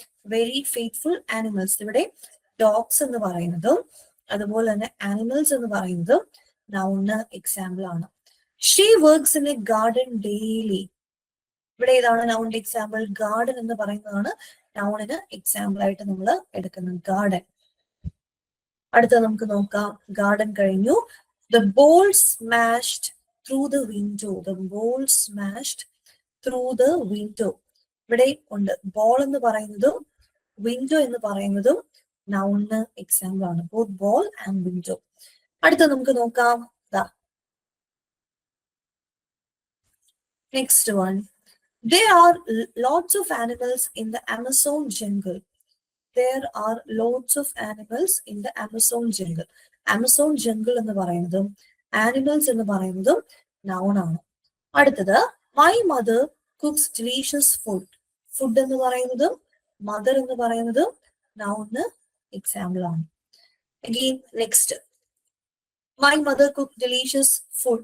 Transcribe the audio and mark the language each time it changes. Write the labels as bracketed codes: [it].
[en] Very faithful animals. [ml] ഇവിടെ dogs എന്ന് പറയുന്നതും അതുപോലെ തന്നെ ആനിമൽസ് എന്ന് പറയുന്നതും നൗണിന് എക്സാമ്പിൾ ആണ്. [en] She works in a garden daily. [ml] ഇവിടെ ഏതാണ് നൗണിന്റെ എക്സാമ്പിൾ? ഗാർഡൻ എന്ന് പറയുന്നതാണ് നൗണിന് എക്സാമ്പിൾ ആയിട്ട് നമ്മൾ എടുക്കുന്നത്, ഗാർഡൻ. അടുത്ത നമുക്ക് നോക്കാം. ഗാർഡൻ കഴിഞ്ഞു. [en] The ball smashed through the window. The ball smashed through the window. [ml] ഇവിടെ ഉണ്ട് ബോൾ എന്ന് പറയുന്നതും വിൻഡോ എന്ന് പറയുന്നതും നൗണിന് എക്സാമ്പിൾ ആണ്. [en] Both ball and window. [ml] അടുത്ത നമുക്ക് നോക്കാം. [en] Next one. There are lots of animals in the Amazon jungle. There are lots of animals in the Amazon jungle. [ml] Amazon jungle എന്ന് പറയുന്നതും ആനിമൽസ് എന്ന് പറയുന്നതും നൗൺ ആണ്. [en] അടുത്തത് my mother cooks delicious food. [ml] Food എന്ന് പറയുന്നതും മദർ എന്ന് പറയുന്നതും നൗണിന് എക്സാമ്പിൾ ആണ്. [en] Again next, my mother cook delicious food.